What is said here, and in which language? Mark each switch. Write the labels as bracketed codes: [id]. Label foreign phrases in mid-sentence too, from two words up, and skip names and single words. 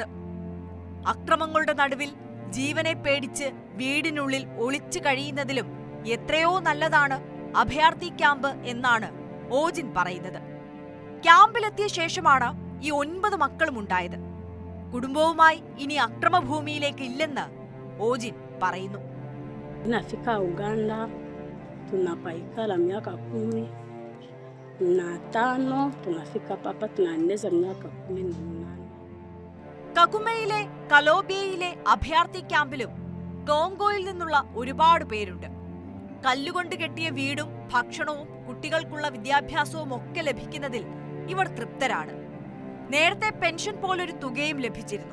[ml] അക്രമങ്ങളുടെ നടുവിൽ ജീവനെ പേടിച്ച് വീടിനുള്ളിൽ ഒളിച്ചു കഴിയുന്നതിലും എത്രയോ നല്ലതാണ് അഭയാർത്ഥി ക്യാമ്പ് എന്നാണ് ഓജിൻ പറയുന്നത്. ക്യാമ്പിലെത്തിയ ശേഷമാണ് ഈ 9 മക്കളും ഉണ്ടായത്. കുടുംബവുമായി ഇനി അക്രമഭൂമിയിലേക്ക് ഇല്ലെന്ന് ഓജിൻ പറയുന്നു. [sw] Tunafika Uganda tunapaikala miaka 15, tunafika papa tunaeneza miaka 18. [ml] കകുമയിലെ കലോബിയയിലെ അഭയാർത്ഥി ക്യാമ്പിലും കോങ്കോയിൽ നിന്നുള്ള ഒരുപാട് പേരുണ്ട്. കല്ലുകൊണ്ട് കെട്ടിയ വീടും ഭക്ഷണവും കുട്ടികൾക്കുള്ള വിദ്യാഭ്യാസവും ഒക്കെ ലഭിക്കുന്നതിൽ ഇവർ തൃപ്തരാണ്. നേരത്തെ പെൻഷൻ പോലൊരു തുകയും ലഭിച്ചിരുന്നു.